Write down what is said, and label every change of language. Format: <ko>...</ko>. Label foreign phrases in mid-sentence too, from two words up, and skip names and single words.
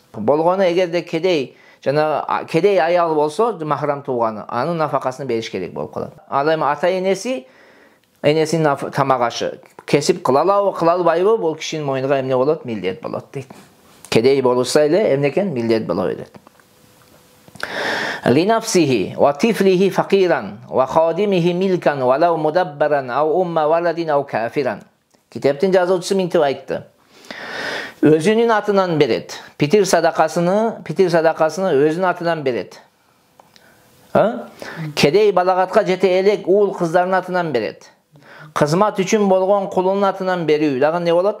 <ky>Болгону эгерде кедей кедей аял болсо, махрам тууганы, анын нафакасын бериш керек болуп калат. Ал эми энесинин тамак ашы кесип кыла албайбы? Бул кишинин мойнуна эмне болот? Милдет болот дейт. Кедей болса эле эмне экен? Милдет боло берет.</ky> <ar>لنفسه وطفله فقيرا وخادمه ملكا ولو مدبرا أو أم ولد أو كافرا.</ar> <ky>Китептин жазуучусу минтип айтты. Өзүнүн атынан берет. Питир садакасыны өзүнүн атынан берет. Кедей балагатка жете элек уул кыздардын атынан берет. Кызмат үчүн болгон кулунун атынан берүү дагы не болот?</ky>